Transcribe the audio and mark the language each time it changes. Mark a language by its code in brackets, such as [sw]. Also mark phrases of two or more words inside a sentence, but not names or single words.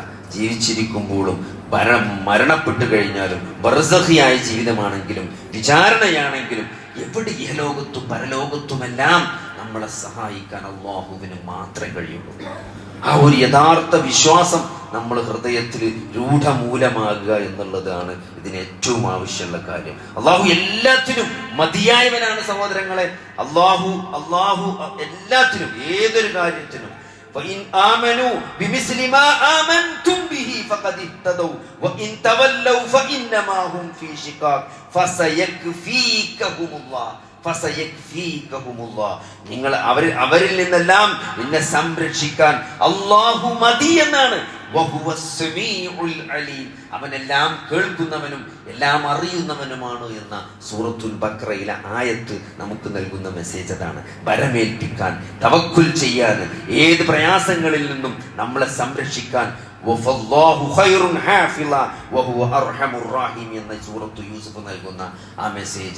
[ml] ജീവിച്ചിരിക്കുമ്പോഴും മരണപ്പെട്ടു കഴിഞ്ഞാലും ബർസഖിയായ ജീവിതമാണെങ്കിലും വിചാരണയാണെങ്കിലും എവിടെ ഇഹലോകത്തും പരലോകത്തുമെല്ലാം നമ്മളെ സഹായിക്കാൻ അല്ലാഹുവിന് മാത്രമേ കഴിയുള്ളൂ. ആ ഒരു യഥാർത്ഥ വിശ്വാസം നമ്മൾ ഹൃദയത്തിൽ രൂഢമൂലമാകുക എന്നുള്ളതാണ് ഇതിന് ഏറ്റവും ആവശ്യമുള്ള കാര്യം. അള്ളാഹു എല്ലാത്തിനും മതിയായവനാണ് സഹോദരങ്ങളെ. അള്ളാഹു എല്ലാത്തിനും, ഏതൊരു കാര്യത്തിനും [ar] فإن آمنوا بمثل ما آمنتم به فقد اهتدوا وإن تولوا فإنما هم في شقاق فسيكفيكهم الله. [ml] നിങ്ങൾ അവരിൽ നിന്നെല്ലാം നിന്നെ സംരക്ഷിക്കാൻ അല്ലാഹു മതി എന്നാണ്. അവനെല്ലാം കേൾക്കുന്നവനും എല്ലാം അറിയുന്നവനുമാണ് എന്ന സൂറത്തുൽ ബഖറയിലെ ആയത്ത് നമുക്ക് നൽകുന്ന മെസ്സേജ് അതാണ്. ഭരമേൽപ്പിക്കാൻ, തവക്കുൽ ചെയ്യാൻ, ഏത് പ്രയാസങ്ങളിൽ നിന്നും നമ്മളെ സംരക്ഷിക്കാൻ എന്ന സൂറത്തു യൂസുഫ് നൽകുന്ന ആ മെസ്സേജ്.